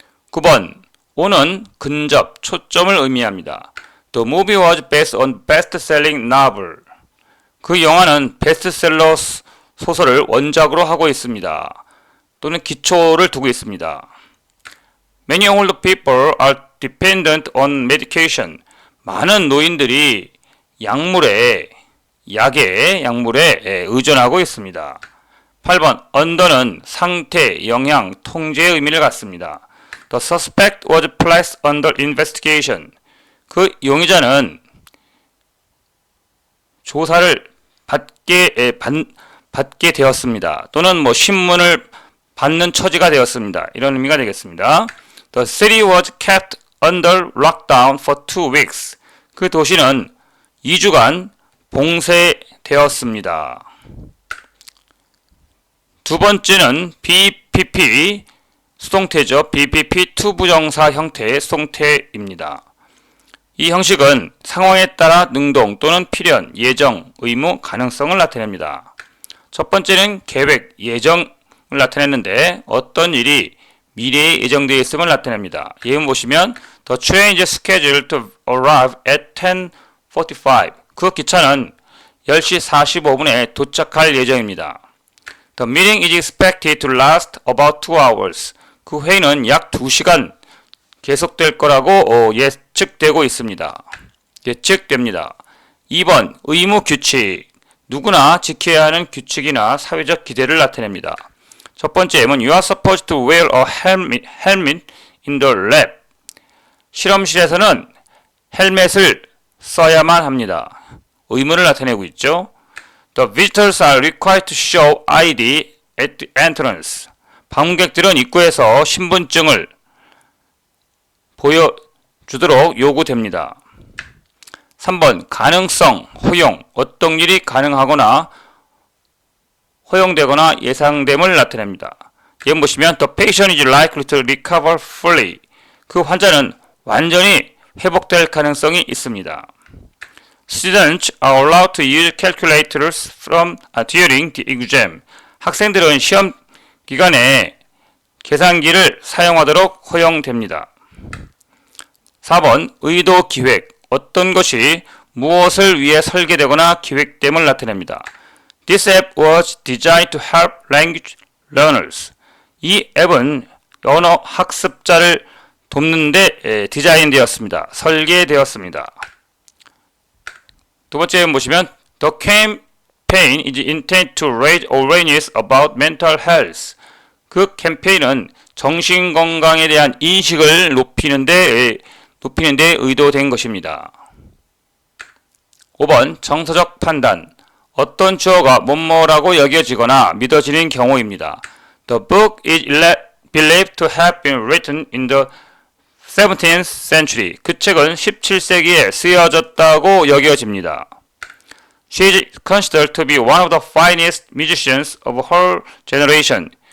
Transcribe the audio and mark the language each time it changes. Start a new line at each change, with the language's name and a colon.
Korean: 9번, 오는 근접, 초점을 의미합니다.
English: The movie was based on best-selling novel.
Korean: 그 영화는 베스트셀러 소설을 원작으로 하고 있습니다. 또는 기초를 두고 있습니다.
English: Many old people are dependent on medication.
Korean: 많은 노인들이 약물에 의존하고 있습니다. 8번, under는 상태, 영향, 통제의 의미를 갖습니다.
English: The suspect was placed under investigation.
Korean: 그 용의자는 조사를 받게 되었습니다. 또는 신문을 받는 처지가 되었습니다. 이런 의미가 되겠습니다.
English: The city was kept under lockdown for 2 weeks.
Korean: 그 도시는 2주간 봉쇄되었습니다. 두 번째는 BPP 수동태죠. BPP 투부정사 형태의 수동태입니다. 이 형식은 상황에 따라 능동 또는 필연, 예정, 의무, 가능성을 나타냅니다. 첫 번째는 계획, 예정을 나타내는데 어떤 일이 미래에 예정되어 있음을 나타냅니다. 예문 보시면
English: The train is scheduled to arrive at 10:45.
Korean: 그 기차는 10시 45분에 도착할 예정입니다.
English: The meeting is expected to last about 2 hours.
Korean: 그 회의는 약 2시간 계속될 거라고 예측되고 있습니다. 예측됩니다. 2번, 의무 규칙. 누구나 지켜야 하는 규칙이나 사회적 기대를 나타냅니다. 첫 번째 M은
English: You are supposed to wear a helmet in the lab.
Korean: 실험실에서는 헬멧을 써야만 합니다. 의무를 나타내고 있죠.
English: The visitors are required to show ID at the entrance.
Korean: 방문객들은 입구에서 신분증을 보여주도록 요구됩니다. 3번, 가능성, 허용, 어떤 일이 가능하거나 허용되거나 예상됨을 나타냅니다. 예문 보시면
English: The patient is likely to recover fully.
Korean: 그 환자는 완전히 회복될 가능성이 있습니다.
English: Students are allowed to use calculators during the exam.
Korean: 학생들은 시험 기간에 계산기를 사용하도록 허용됩니다. 4번 의도 기획. 어떤 것이 무엇을 위해 설계되거나 기획됨을 나타냅니다.
English: This app was designed to help language learners.
Korean: 이 앱은 언어 학습자를 돕는데 디자인되었습니다. 설계되었습니다. 두 번째 보시면
English: The campaign is intended to raise awareness about mental health.
Korean: 그 캠페인은 정신건강에 대한 인식을 높이는 데 의도된 것입니다. 5번 정서적 판단. 어떤 주어가 뭐뭐라고 여겨지거나 믿어지는 경우입니다.
English: The book is believed to have been written in the 17th century.
Korean: 그 책은 17세기에 쓰여졌다고 여겨집니다.
English: She is considered to be one of the finest musicians of her generation.